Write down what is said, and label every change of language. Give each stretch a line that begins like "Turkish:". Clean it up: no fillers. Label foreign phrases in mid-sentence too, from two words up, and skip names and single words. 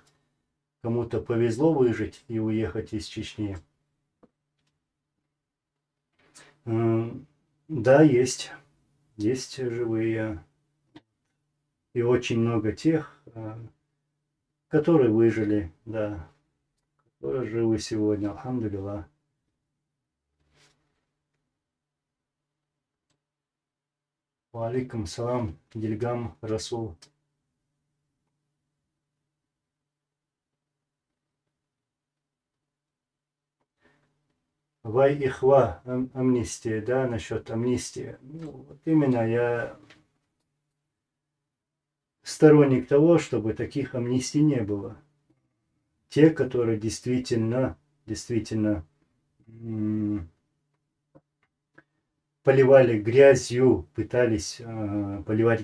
Russian: Кому-то повезло выжить и уехать из Чечни? Да, есть. Есть живые. И очень много тех, которые выжили, да, которые живы сегодня, алхамдулилlah.
Arabic: وعليكم السلام, Дильгам Расул. Вай ихва,
Russian: амнистия, да, насчет амнистии. Ну, вот именно я сторонник того, чтобы таких амнистий не было. Те, которые действительно поливали грязью, пытались поливать